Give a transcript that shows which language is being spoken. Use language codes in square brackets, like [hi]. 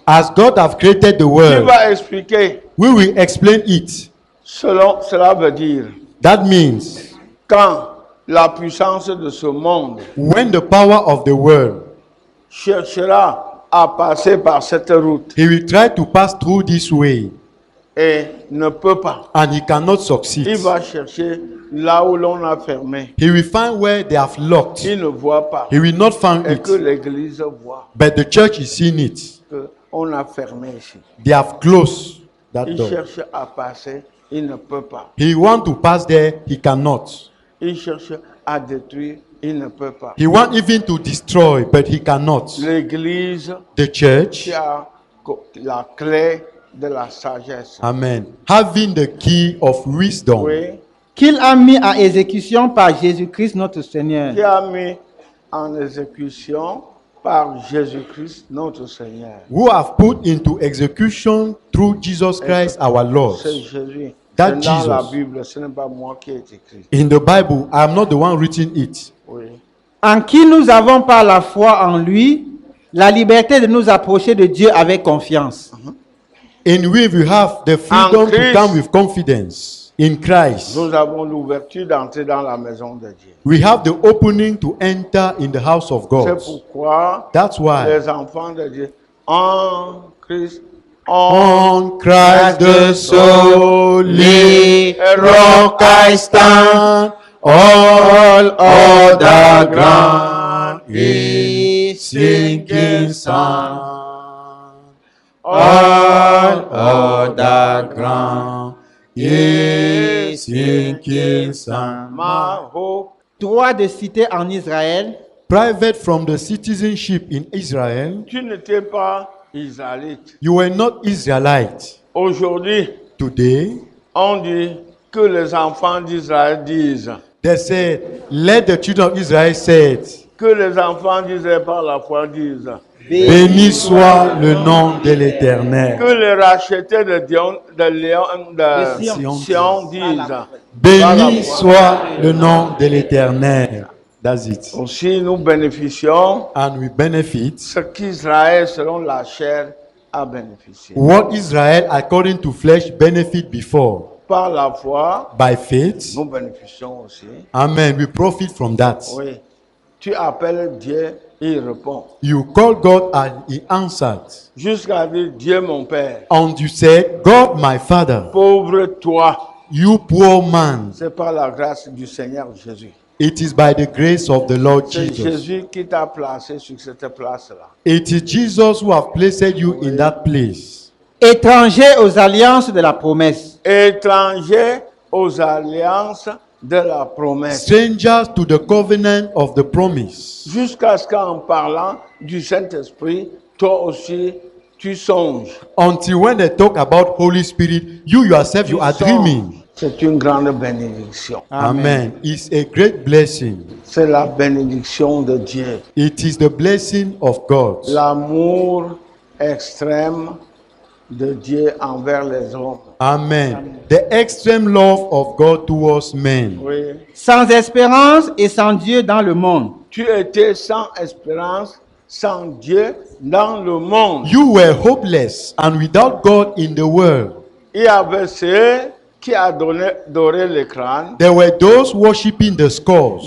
[en] As God have created the world, [fr] va expliquer? [en] we will explain it. [fr] Cela veut dire, [en] That means [fr] quand la puissance de ce monde [en] when the power of the world, [fr] cherchera à passer par cette route [en] he will try to pass through this way [fr] et ne peut pas, [en] and he cannot succeed. [fr] il va chercher là où l'on a fermé. [en] He will find where they have locked. [fr] Il ne voit pas. [en] He will not find [fr] Et que [en] it. [fr] l'Église voit [en] But the church is seeing it. [fr] qu'on a fermé ici. [en] They have closed that [fr] Il [en] door. [fr] cherche à passer, il ne peut pas. [en] He want to pass there, he cannot. [fr] Il cherche à détruire, il ne peut pas. [en] He want even to destroy, but he cannot. [fr] L'Église [en] The church, [fr] qui a la clé de la sagesse. [en] amen, having the key of wisdom, [fr] Oui, qu'il a mis à exécution par Jésus-Christ notre Seigneur. qui a mis en exécution par Jésus-Christ notre Seigneur. [en] who have put into execution through Jesus Christ our Lord. [fr] C'est Jésus. [en] That [fr] C'est dans la [en] Jesus. [fr] Bible, ce n'est pas moi qui ai écrit. [en] In the Bible, I am not the one written it. [fr] Oui. En qui nous avons par la foi en lui la liberté de nous approcher de Dieu avec confiance. [en] In which we have the freedom to Christ. come with confidence in Christ. [fr] Nous avons l'ouverture d'entrer dans la maison de Dieu. [en] We have the opening to enter in the house of [fr] C'est [en] God. [fr] pourquoi [en] That's why [fr] les enfants de Dieu en Christ, [en] on Christ the solid rock I stand, all other ground is sinking sand. All other ground is sinking sand. ma hope, [fr] Droit de cité en Israël, [en] Private from the citizenship in Israel, [fr] tu n'étais pas israélite. [en] you were not Israelite. [fr] Aujourd'hui, [en] Today, [fr] on dit que les enfants d'Israël disent, [en] they said, let the children of Israel say it. [fr] que les enfants d'Israël par la foi disent, Béni soit le nom de l'Éternel. que les rachetés de Léon, de Sion. Sion disent, Béni soit le nom de l'Éternel. [en] That's it. [fr] aussi nous bénéficions [en] And we benefit [fr] ce qu'Israël selon la chair a bénéficié. [en] what Israel according to flesh benefit before. [fr] Par la foi, [en] By faith, [fr] nous bénéficions aussi. [en] amen, we profit from that. [fr] Oui. Tu appelles Dieu, il répond. [en] You call God and he answered. [fr] Jusqu'à dire Dieu mon Père. [en] And you said, God my Father, [fr] Pauvre toi. [en] you poor man. [fr] C'est par la grâce du Seigneur Jésus. [en] It is by the grace of the Lord [fr] C'est [en] Jesus. [fr] Jésus qui t'a placé sur cette place-là. [en] It is Jesus who have placed you in that place. [fr] étrangers aux alliances de la promesse. étrangers aux alliances de la promesse. [en] Strangers to the covenant of the promise. [fr] Jusqu'à ce qu'en parlant du Saint-Esprit, toi aussi, tu songes. [en] Until when they talk about Holy Spirit, you yourself, you are [fr] Tu songes. [en] dreaming. [fr] C'est une grande bénédiction. [en] Amen. It's a great blessing. [fr] C'est la bénédiction de Dieu. [en] It is the blessing of God. [fr] L'amour extrême de Dieu envers les hommes. [en] Amen. The extreme love of God towards men. [fr] Oui. Sans espérance et sans Dieu dans le monde. Tu étais sans espérance, sans Dieu dans le monde. [en] You were hopeless and without God in the world. [fr] Il y avait ceux qui adoraient les crânes, [en] There were those worshipping the skulls.